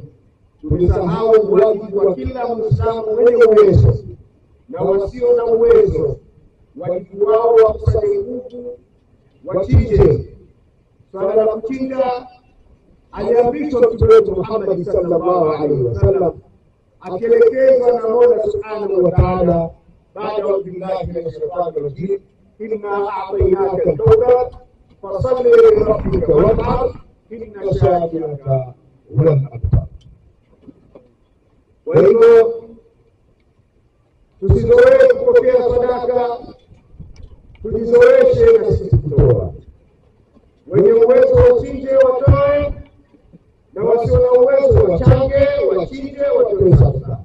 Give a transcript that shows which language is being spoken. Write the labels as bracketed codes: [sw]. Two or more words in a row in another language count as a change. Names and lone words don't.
[sw] Tumesahau wajibu wa kila Muislamu mwenye uwezo na wasio na uwezo, wajibu wao wa kusali nguvu wachinje. Swala la kuchinja aliamrishwa Mtume wetu Muhammad [ar] صلى الله عليه وسلم, [sw] akielekezwa na Mola [ar] سبحانه وتعالى [sw] baada ya [ar] بالله من الشيطان الرجيم إنا أعطيناك الكوثر فصل لربك وانحر إن شانئك هو الأبتر. [sw] Kwa hivyo tusizoee kupokea sadaka, tujizoeshe na sisi kutoa. Wenye uwezo wachinje watoe, na wasio na uwezo wachange, wachinje, watoe sadaka.